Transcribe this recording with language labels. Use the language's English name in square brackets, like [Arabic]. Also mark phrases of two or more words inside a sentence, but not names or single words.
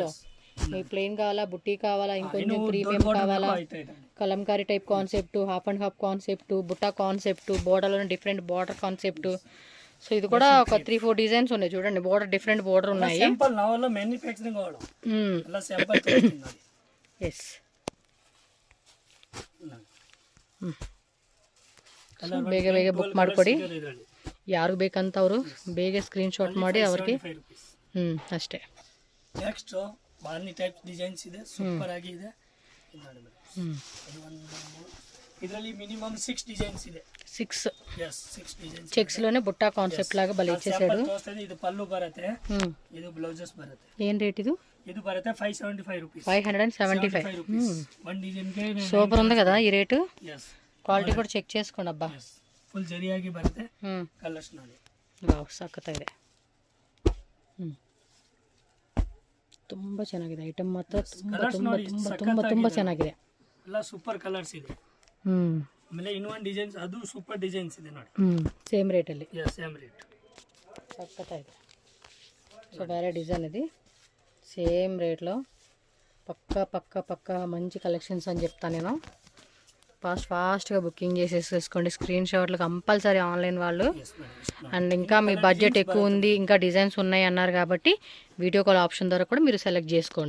[Telugu] మీ ప్లెయిన్ కావాలా, బుట్టి కావాలా, ఇంకొంచెం ప్రీమియం కావాలా, కలంకారీ [English] type concept, half and half concept, [Telugu] బుట్టా కాన్సెప్ట్, బోర్డర్లో [English] different border concept. [Telugu] సో ఇది కూడా ఒక 3-4 డిజైన్స్ ఉన్నాయి చూడండి. బోర్డర్ [English] different border [Telugu] ఉన్నాయి. ఎస్, [Kannada] ಬೇಗ ಬೇಗ ಬುಕ್ ಮಾಡ್ಕೊಡಿ. ಯಾರಿಗೆ ಬೇಕಂತವರು ಬೇಗ [English] screen shot [Kannada] ಮಾಡಿ ಅವ್ರಿಗೆ. ಅಷ್ಟೇ. ನೆಕ್ಸ್ಟ್ [English] barni type designs [Kannada] ಇದೆ, ಸೂಪರ್ ಆಗಿ ಇದೆ. ಇದರಲ್ಲಿ [English] minimum 6 designs [Kannada] ಇದೆ. 6 ಡಿಸೈನ್ಸ್. [Telugu] ಚೆಕ್ಸ್ లోనే బుట్టా కాన్సెప్ట్ లాగా బలి ఇచ్చేసాడు. ఇది పల్లు బರುತ್ತೆ, ఇది బ్లౌజెస్ బರುತ್ತೆ. ఏం రేట్ ఇది? ఇది బರುತ್ತೆ 575 రూపీస్. 575 రూపీస్. [English] one design ಗೆ [Telugu] సూపర్ ఉంది కదా ఈ రేటు. [Kannada] ಕ್ವಾಲಿಟಿ ಕೂಡ ಚೆಕ್ చేసుకోండి ಅಬ್ಬಾ. ಫುಲ್ ಜರಿಯಾಗಿ ಬರುತ್ತೆ. ಕಲರ್ಸ್ ನೋಡಿ. ವಾವ್, ಸಖತ್ತಾಗಿದೆ. ತುಂಬಾ ಚೆನ್ನಾಗಿದೆ ಐಟಮ್ ಮಾತ್ರ. ತುಂಬಾ ತುಂಬಾ ತುಂಬಾ ತುಂಬಾ ತುಂಬಾ ಚೆನ್ನಾಗಿದೆ. ಎಲ್ಲ [English] super colors [Kannada] ಇದೆ. ಆಮೇಲೆ ಇನ್ನೊಂದು ಡಿಸೈನ್ಸ್, ಅದು [English] super designs [Kannada] ಇದೆ ನೋಡಿ. [English] same rate ಅಲ್ಲಿ. same rate. [Kannada] సక్కతాಗಿದೆ. [Telugu] సో వేరే డిజైన్ ఇది, సేమ్ రేట్లో పక్కా పక్కా పక్కా మంచి కలెక్షన్స్ అని చెప్తాను నేను. ఫాస్ట్గా బుకింగ్ చేసేసుకోండి. [English] screen shots compulsory online [Telugu] వాళ్ళు. అండ్ ఇంకా మీ బడ్జెట్ ఎక్కువ ఉంది, ఇంకా డిజైన్స్ ఉన్నాయి అన్నారు కాబట్టి [English] video call option [Telugu] ద్వారా కూడా మీరు సెలెక్ట్ చేసుకోండి.